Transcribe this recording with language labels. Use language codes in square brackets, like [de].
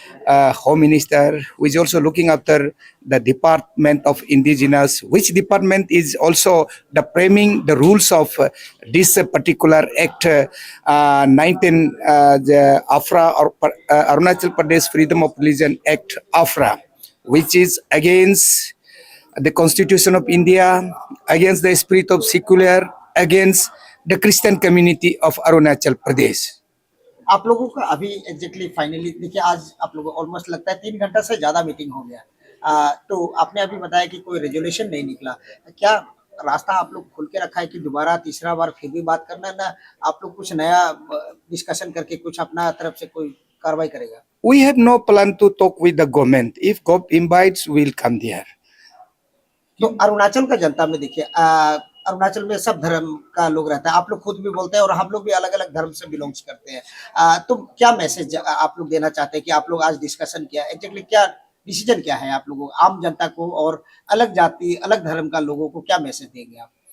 [en] Home Minister, who is also looking after the Department of Indigenous, which department is also the framing the rules of this particular Act 19, the AFRA, or Arunachal Pradesh Freedom of Religion Act AFRA, which is against the Constitution of India, against the spirit of secular, against the Christian community of Arunachal Pradesh. [hi] आप लोगों का अभी exactly finally देखिए, आज आप लोगों को almost लगता है 3 घंटा से ज्यादा मीटिंग हो गया। तो आपने अभी बताया कि कोई रेजोल्यूशन नहीं निकला, क्या रास्ता आप लोग खोल के रखा है कि दोबारा तीसरा बार फिर भी बात करना है, ना आप लोग कुछ नया डिस्कशन करके कुछ अपना तरफ से कोई कार्रवाई करेगा? [en] We have no plan to talk with the government. If God invites, we'll come there. [hi] तो अरुणाचल का जनता में देखिए, अरुणाचल में सब धर्म का लोग रहता है, आप लोग खुद भी बोलते हैं और हम लोग भी अलग अलग धर्म से बिलोंग्स करते हैं। तो क्या मैसेज आप लोग देना चाहते हैं कि आप लोग आज डिस्कशन किया, एग्जैक्टली क्या डिसीजन क्या है आप लोगों आम जनता को और अलग जाति अलग धर्म का लोगों को क्या मैसेज देंगे आप?